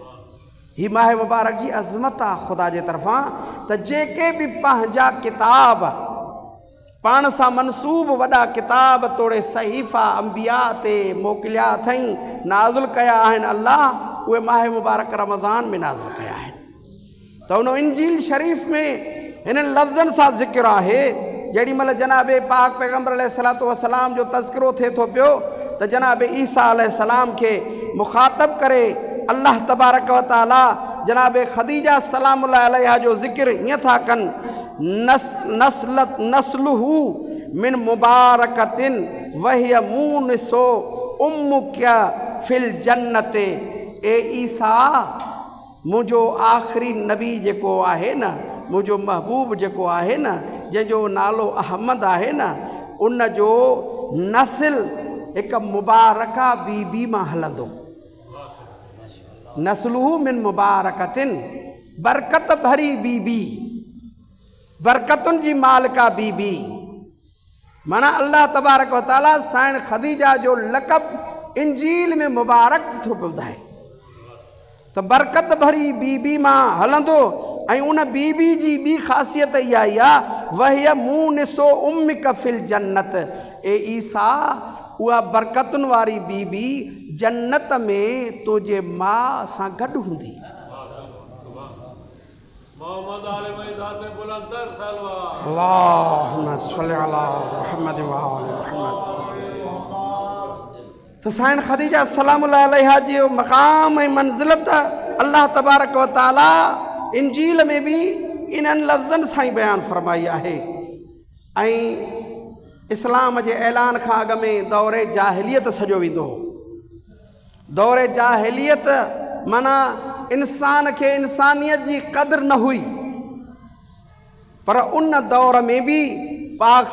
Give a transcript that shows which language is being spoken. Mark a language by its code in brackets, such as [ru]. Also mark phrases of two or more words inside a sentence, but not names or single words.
[sd] ही माह मुबारक जी अज़मत आहे ख़ुदा जे तरफ़ां त जेके बि पंहिंजा किताब पाण सां मनसूब वॾा किताब तोड़े सहीफ़ा अंबिया ते मोकिलिया अथई नाज़िल कया आहिनि अल्लाह, उहे माह मुबारक रमज़ान में नाज़िल कया आहिनि। त उन इंजील शरीफ़ में हिन लफ़्ज़नि सां ज़िक्र आहे जेॾी महिल जनाबे पाक पैगम्बर [ar] عليه الصلاة والسلام [sd] जो तज़किरो थिए थो पियो त जनाब ईसा अलैहिस्सलाम खे मुख़ातब करे [ar] الله تبارك وتعالى [sd] जनाब ख़दीजा [ar] سلام الله عليها [sd] जो ज़िक्र ईअं था कनि [ar] نسله من مباركة وهي مؤنسة أمك في الجنة. [sd] ए ईसा मुझो आख़िरी नबी जेको आहे न, मुझो महबूब जेको आहे न, जंहिंजो नालो अहमद आहे न, उन जो नस्ल एक मुबारका बीबी मां हलंदो। [ar] نسله من مباركة, [sd] बरकत भरी बीबी, बरकतुनि जी मालिका बीबी। माना [ar] الله تبارك وتعالى [sd] साईं ख़दीजा जो लक़ब इंजील में मुबारक थो ॿुधाए त बरकत भरी बीबी मां हलंदो। ऐं उन बीबी जी ॿी ख़ासियत इहा ई आहे, [ar] وهي مؤنسة أمك في الجنة. [sd] ए ईसा, उहा बरकतुनि वारी बीबी जन्नत में तुंहिंजे माउ सां गॾु हूंदी। [ar] اللهم صل على محمد وآل محمد. [sd] तो साईं ख़दीजा [ar] سلام الله عليها [sd] जी मक़ाम ऐं मंज़िलत [ar] الله تبارك وتعالى [sd] इंजील में भी इन्हनि लफ़्ज़नि सां ई बयानु फरमाई आहे। ऐं इस्लाम जे ऐलान खां अॻु में दौरे जाहिलियत सॼो वेंदो हो। दौरे जाहिलियत माना इंसान खे इंसानियत जी क़द्र न हुई, पर उन दौर में भी पाक